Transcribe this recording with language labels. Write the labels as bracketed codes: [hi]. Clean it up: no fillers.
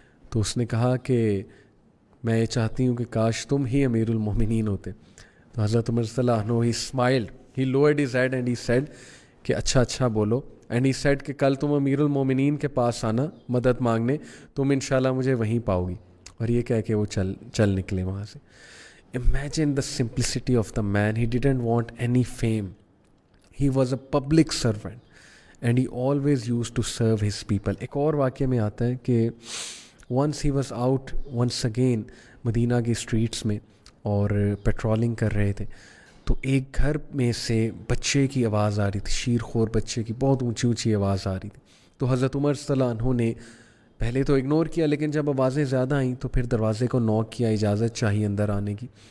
[ur] تو اس نے کہا کہ میں یہ چاہتی ہوں کہ کاش تم ہی امیر المومنین ہوتے. [en] تو حضرت عمر صلی اللہ عنہ he smiled, he lowered his head and he said [ur] کہ اچھا بولو. [en] and he said [ur] کہ کل تم امیر المومنین کے پاس آنا مدد مانگنے, تم انشاءاللہ مجھے وہیں پاؤ گی. اور یہ کہہ کے وہ چل نکلے وہاں سے. [en] Imagine the simplicity of the man. He didn't want any fame. He was a public servant and he always used to serve his people. [ur] ایک اور واقعہ میں آتا ہے کہ [en] once he was out once again [ur] مدینہ کی اسٹریٹس میں اور پیٹرولنگ کر رہے تھے, تو ایک گھر میں سے بچے کی آواز آ رہی تھی, شیر خور بچے کی بہت اونچی آواز آ رہی تھی. تو حضرت عمر صلی اللہ عنہ نے پہلے تو اگنور کیا, لیکن جب آوازیں زیادہ آئیں تو پھر دروازے کو نوک کیا, اجازت چاہیے اندر آنے کی.